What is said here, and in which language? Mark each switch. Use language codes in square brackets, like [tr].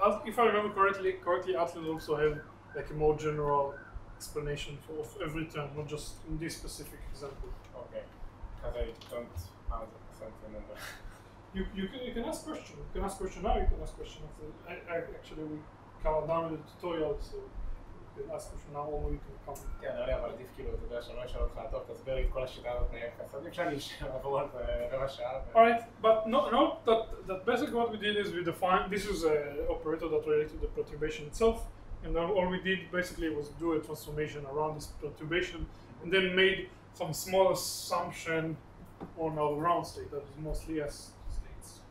[en] If I remember correctly, Outland also have like a more general explanation of every term, not just in this specific example. Okay, because I don't 100% remember. You can ask question. You can ask question now. You can ask question after. Actually we come down with the tutorial, so you can ask question now or we can come. [he] כן, לא, אבל עדיף כאילו, אתה יודע, שלא ישאל אותך, טוב, תסביר לי את כל השיטה הזאת מאפס. אז אפשר לעבור על זה רבע שעה. [en] Alright, but no, that basically what we did is we defined, this is an operator that related to the perturbation itself, and then all we did basically was do a transformation around this perturbation, and then made some small assumption on our ground state that is mostly S states.